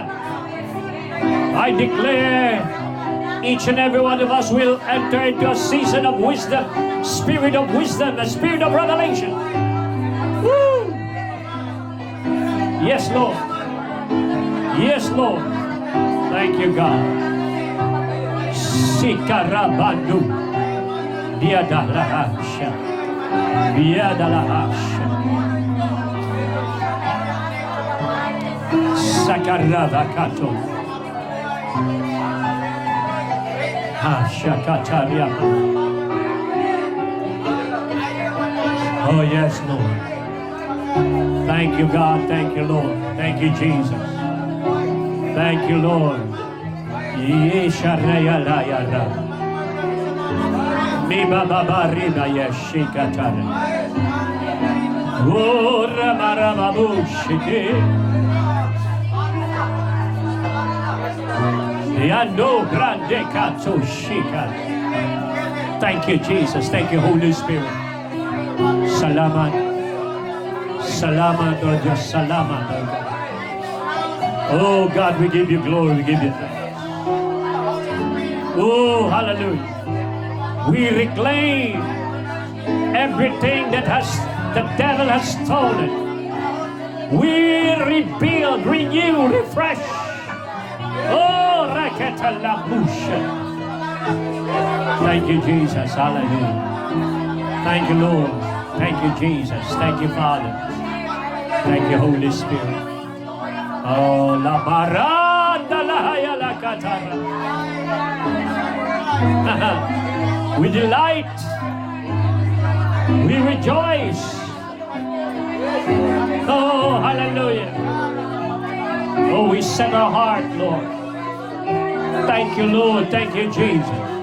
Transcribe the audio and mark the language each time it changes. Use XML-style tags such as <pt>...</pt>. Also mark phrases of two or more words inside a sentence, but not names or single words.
<en>I declare each and every one of us will enter into a season of wisdom, spirit of wisdom, a spirit of revelation. Woo! Yes, Lord. Yes, Lord. Thank you, God. Sikarabanu. Diadalahasha. Diadalahasha. Sakaravakato. Hashakataria. Oh, yes, Lord. Thank you, God. Thank you, Lord. Thank you, Jesus. Thank you, Lord. Yesharayala. Miba babarina yeshikatare. Ora maramabushike. Yando grande katso shika. Thank you, Jesus. Thank you, Holy Spirit.</en> <tl>Salamat. Salamat, Lord. Salamat, Lord.</tl> <en>Oh, God, we give you glory. We give you thanks. Oh, hallelujah. We reclaim everything that the devil has stolen. We rebuild, renew, refresh. Oh, raketalamusha. Thank you, Jesus. Hallelujah. Thank you, Lord. Thank you, Jesus. Thank you, Father. Thank you, Holy Spirit. Oh, la baranda la haya la katara. We delight. We rejoice. Oh, hallelujah. Oh, we set our heart, Lord. Thank you, Lord. Thank you, Jesus.</en>